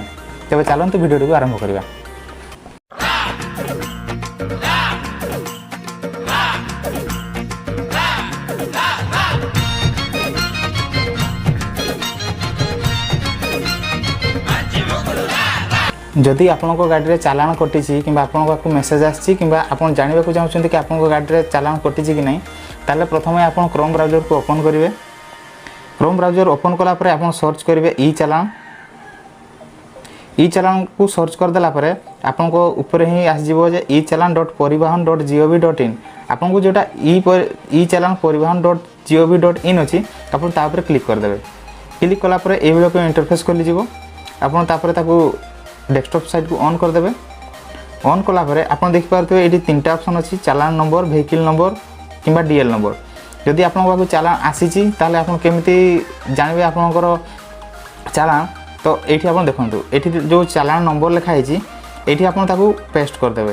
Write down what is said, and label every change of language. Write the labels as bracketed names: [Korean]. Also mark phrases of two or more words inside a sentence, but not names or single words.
[Odia] ତେବେ ଚାଲନ୍ତୁ ଭିଡିଓକୁ ଆରମ୍ଭ କରିବା। ଯଦି ଆପଣଙ୍କ ଗାଡ଼ିରେ ଚାଲାଣ କଟିଛି କିମ୍ବା ଆପଣଙ୍କ ପାଖକୁ ମେସେଜ ଆସିଛି କିମ୍ବା ଆପଣ ଜାଣିବାକୁ ଚାହୁଁଛନ୍ତି କି ଆପଣଙ୍କ ଗାଡ଼ିରେ ଚାଲାଣ କଟିଛି କି ନାହିଁ ତାହେଲେ ପ୍ରଥମେ ଆପଣ କ୍ରୋମ ବ୍ରାଉଜରକୁ ଓପନ କରିବେ। କ୍ରୋମ ବ୍ରାଉଜର ଓପନ କଲା ପରେ ଆପଣ ସର୍ଚ୍ଚ କରିବେ ଇ ଚାଲାଣକୁ ସର୍ଚ୍ଚ କରିଦେଲା ପରେ ଆପଣଙ୍କୁ ଉପରେ ହିଁ ଆସିଯିବ ଯେ e-chalan.parivahan.gov.in ଆପଣଙ୍କୁ ଯୋଉଟା e-chalan.parivahan.gov.in ଅଛି ଆପଣ ତା ଉପରେ କ୍ଲିକ କରିଦେବେ। କ୍ଲିକ କଲା ପରେ ଏ ଭଳି କି ଇଣ୍ଟରଫେସ ଖୋଲିଯିବ ଆପଣ ତା ପରେ ତାକୁ [English] desktop side [Odia] କୁ ଅନ କରିଦେବେ। ଅନ କଲା ପରେ ଆପଣ ଦେଖିପାରିଥିବେ ଏଠି ତିନିଟା ଅପସନ ଅଛି ଚାଲାଣ ନମ୍ବର [English] vehicle number [Odia] କିମ୍ବା [English] DL number. [Odia] ଯଦି ଆପଣ ପାଖକୁ ଚାଲାଣ ଆସିଛି ତାହେଲେ ଆପଣ କେମିତି ଜାଣିବେ ଆପଣଙ୍କର ଚାଲାଣ। ତ ଏଠି ଆପଣ ଦେଖନ୍ତୁ ଏଠି ଯୋଉ ଚାଲାଣ ନମ୍ବର ଲେଖା ହୋଇଛି ଏଠି ଆପଣ ତାକୁ ପେଷ୍ଟ କରିଦେବେ।